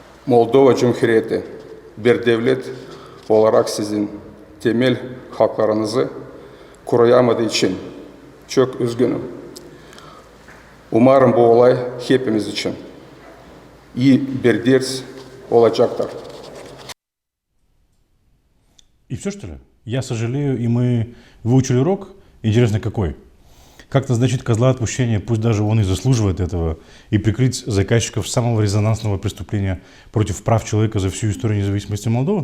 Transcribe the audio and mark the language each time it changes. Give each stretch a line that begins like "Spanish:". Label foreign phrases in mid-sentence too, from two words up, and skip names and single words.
Turkish: Moldova Cumhuriyeti bir devlet olarak sizin temel haklarınızı koruyamadığı için çok üzgünüm. Umarım bu olay hepimiz için iyi bir ders olacaktır.
Russian: И все, что ли? Я сожалею, и мы выучили урок. Интересно, какой? Как назначить козла отпущения, пусть даже он и заслуживает этого, и прикрыть заказчиков самого резонансного преступления против прав человека за всю историю независимости Молдовы?